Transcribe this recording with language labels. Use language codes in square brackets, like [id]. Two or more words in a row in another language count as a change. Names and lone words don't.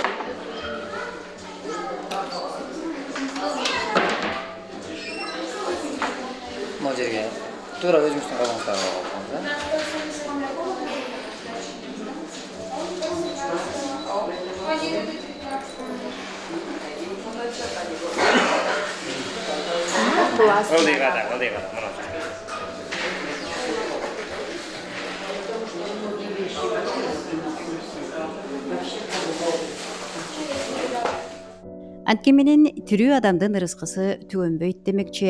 [uz] Mana yerga to'g'ri o'zimizning qog'ozlarni olamiz. [tr] Öyle kadar, öyle kadar. [ky] Антке менен тирүү адамдын ырыскысы түгөнбөйт демекчи.